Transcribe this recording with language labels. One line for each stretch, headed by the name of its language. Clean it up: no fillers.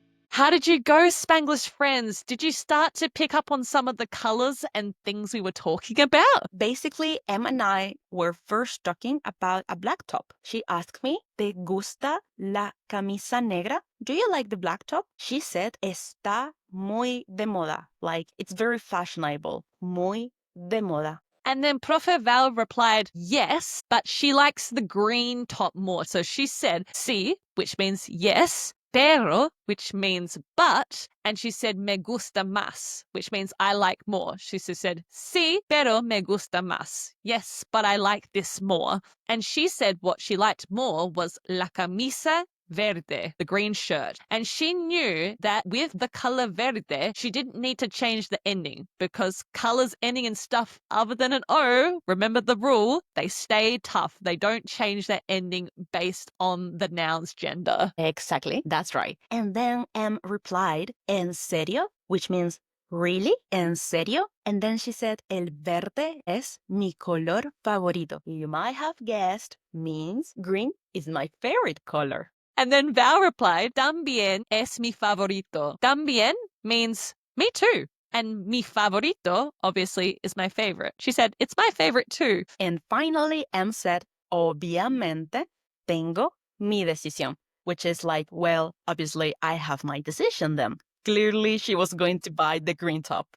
English: How did you go, Spanglish friends? Did you start to pick up on some of the colors and things we were talking about? Basically, Em and I were first talking about a black top. She asked me,
Spanish: ¿Te gusta la camisa negra?
English: Do you like the black top? She said,
Spanish: está muy de moda.
English: Like, it's very fashionable.
Spanish: Muy de moda.
English: And then Profe Val replied, yes, but she likes the green top more. So she said,
Spanish: sí,
English: which means yes,
Spanish: pero,
English: which means but, and she said
Spanish: me gusta más,
English: which means I like more. She said,
Spanish: sí, pero me gusta más.
English: Yes, but I like this more. And she said what she liked more was
Spanish: la camisa verde,
English: the green shirt. And she knew that with the color verde, she didn't need to change the ending because colors ending in stuff other than an O, remember the rule, they stay tough. They don't change their ending based on the noun's gender. Exactly, that's right. And then M replied,
Spanish: ¿En serio?
English: Which means, really?
Spanish: ¿En serio?
English: And then she said,
Spanish: El verde es mi color favorito.
English: You might have guessed, means green is my favorite color. And then Val replied,
Spanish: También es mi favorito. También
English: means me too. And
Spanish: mi favorito,
English: obviously, is my favorite. She said, it's my favorite too. And finally, M said,
Spanish: Obviamente tengo mi decisión,
English: which is like, well, obviously, I have my decision then. Clearly, she was going to buy the green top.